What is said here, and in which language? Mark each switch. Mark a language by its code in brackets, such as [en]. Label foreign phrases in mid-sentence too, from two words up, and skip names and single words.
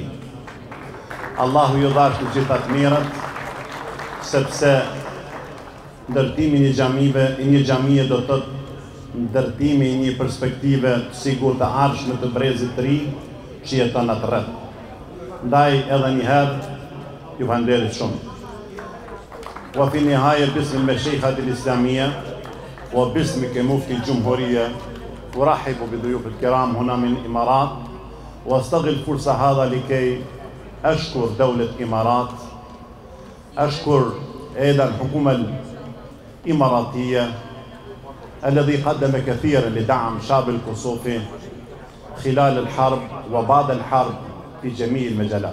[sq] Allahu ju dhash të gjitha të mirat, sepse ndërtimi i një xhamie do të thotë ndërtimi i një perspektive të sigurt të ardhshme të brezit të ri që jeton atë rreth. Ndaj edhe një herë ju falenderoj shumë. [ar] وفي النهاية باسم المشيخة الإسلامية وباسمك مفتي الجمهورية أرحب بضيوف الكرام هنا من الإمارات وأستغل الفرصة هذا لكي أشكر دولة الإمارات، أشكر أيضا الحكومة الإماراتية الذي قدم كثيرا لدعم شعب الكوسوفي خلال الحرب وبعد الحرب في جميع المجالات.